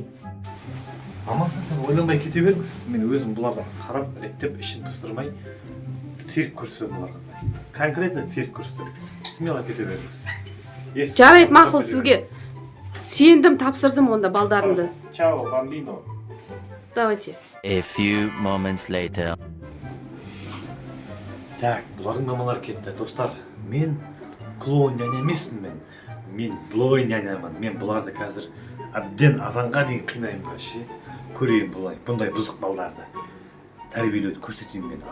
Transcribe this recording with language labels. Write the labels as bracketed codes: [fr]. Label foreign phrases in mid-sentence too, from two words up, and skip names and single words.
[kk] Амансыз, сіз ойланбай кете беріңіз. Мен өзім бұларға қарап, реттеп, ішін пыстырмай, цирк көрсетемін бұларға. Конкретно цирк көрсетемін. Смело кете беріңіз. Жарайды, мақұл, сізге сендім, тапсырдым онда балдарымды. [it] Ciao, bambino. [kk] Давайте. [en] A few moments later. [kk] Так, бұлардың мамалары кетті. Достар, мен [ru] клоун няня [kk] емеспін мен. Мен злой нянямын. Мен бұларды қазір әбден азанға дейін қинайын ше. Көрейін бұндай бұзық балдарды. Тәрбиелеуді көрсетейін мен.